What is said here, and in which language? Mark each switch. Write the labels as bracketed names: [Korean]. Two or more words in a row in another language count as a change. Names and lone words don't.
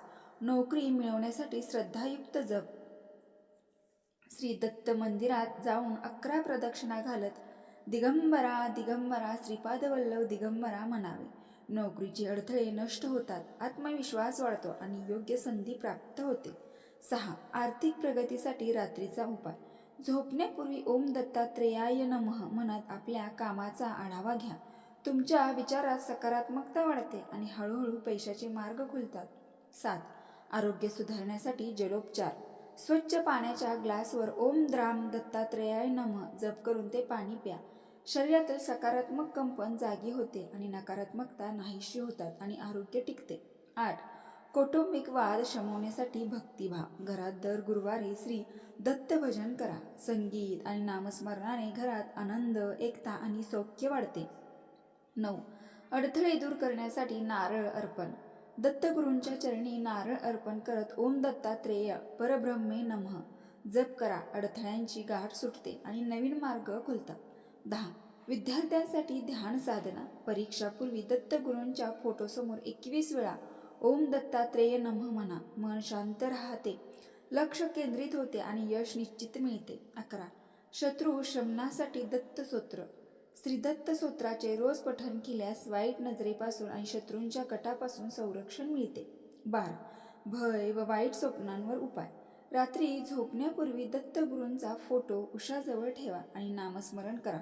[Marathi] नोकरी मिळवण्यासाठी श्रद्धायुक्त जप. श्री दत्त मंदिरात जाऊन 11 प्रदक्षिणा घालत दिगंबरा दिगंबरा श्रीपादवल्लभ दिगंबरा म्हणावे. नोकरीचे अडथळे नष्ट होतात, आत्मविश्वास वाढतो आणि योग्य संधी प्राप्त होते. 6. आर्थिक प्रगतीसाठी रात्रीचा उपाय. झोपण्यापूर्वी [Sanskrit] ओम दत्तात्रेयाय नमः [Marathi] म्हणत आपल्या कामाचा आढावा घ्या. तुमच्या विचारात सकारात्मकता वाढते आणि हळूहळू पैशाचे मार्ग खुलतात. 7. आरोग्य सुधारण्यासाठी जलोपचार. स्वच्छ पाण्याच्या ग्लासवर [Sanskrit] ओम द्राम दत्तात्रेयाय नमः [Marathi] जप करून ते पाणी प्या. शरीरातील सकारात्मक कंपन जागी होते आणि नकारात्मकता नाहीशी होतात आणि आरोग्य टिकते. 8. कौटुंबिक वाद शमवण्यासाठी भक्तिभाव. घरात दर गुरुवारी श्री दत्त भजन करा. संगीत आणि नामस्मरणाने घरात आनंद, एकता आणि सौख्य वाढते. 9. अडथळे दूर करण्यासाठी नारळ अर्पण. दत्तगुरूंच्या चरणी नारळ अर्पण करत [Sanskrit] ओम दत्तात्रेय परब्रह्मे नमः [Marathi] जप करा. अडथळ्यांची गाठ सुटते आणि नवीन मार्ग खुलतात. 10. विद्यार्थ्यांसाठी ध्यान साधना. परीक्षापूर्वी दत्तगुरूंच्या फोटोसमोर 21 वेळा [Sanskrit] ओम दत्तात्रेय नमः [Marathi] म्हणा. मन शांत राहते, लक्ष केंद्रित होते आणि यश निश्चित मिळते. 11. शत्रू शमनासाठी दत्तस्तोत्र. श्री दत्त स्तोत्राचे रोज पठण केल्यास वाईट नजरेपासून आणि शत्रूंच्या कटापासून संरक्षण मिळते. 12. भय व वाईट स्वप्नांवर उपाय. रात्री झोपण्यापूर्वी दत्तगुरूंचा फोटो उशाजवळ ठेवा आणि नामस्मरण करा.